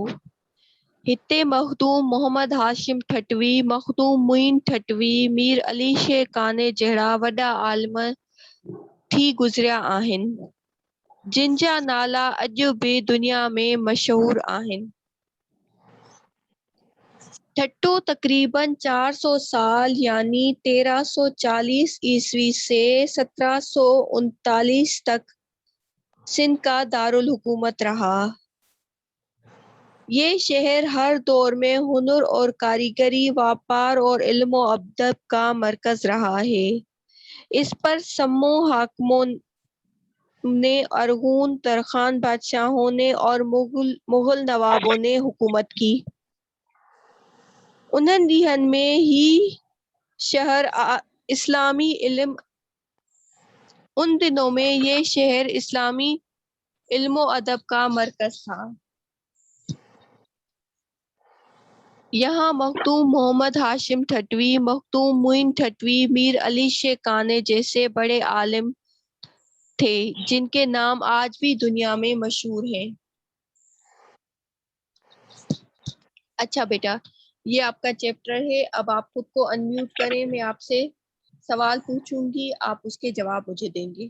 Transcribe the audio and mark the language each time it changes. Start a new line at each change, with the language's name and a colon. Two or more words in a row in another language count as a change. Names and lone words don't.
Sindhi: हिते मखदूम मोहम्मद हाशिम ठटवी, मखदूम मुइन ठटवी, मीर अली शेर काने जहिड़ा वॾा आलिम थी गुज़रिया आहिनि, जिन जा नाला अॼु बि दुनिया में मशहूर आहिनि।
Urdu: ٹھٹو تقریباً 400 سال یعنی 1340 عیسوی سے 1739 تک سندھ کا دارالحکومت رہا. یہ شہر ہر دور میں ہنر اور کاریگری، بیوپار اور علم ادب کا مرکز رہا ہے. اس پر سمو حاکموں نے، ارغون، ترخان بادشاہوں نے اور مغل نوابوں نے حکومت کی.
Sindhi: उन्हनि ॾींहनि में ही शहर इस्लामी इल्म
Urdu: ان دنوں میں یہ شہر اسلامی علم ادب کا مرکز تھا. یہاں مخدوم محمد ہاشم ٹھٹوی، مخدوم معین ٹھٹوی، میر علی شیخانے جیسے بڑے عالم تھے جن کے نام آج بھی دنیا میں مشہور ہیں. اچھا بیٹا، یہ آپ کا چیپٹر ہے. اب آپ خود کو ان میوٹ کریں، میں آپ سے سوال پوچھوں گی، آپ اس کے جواب مجھے دیں گے.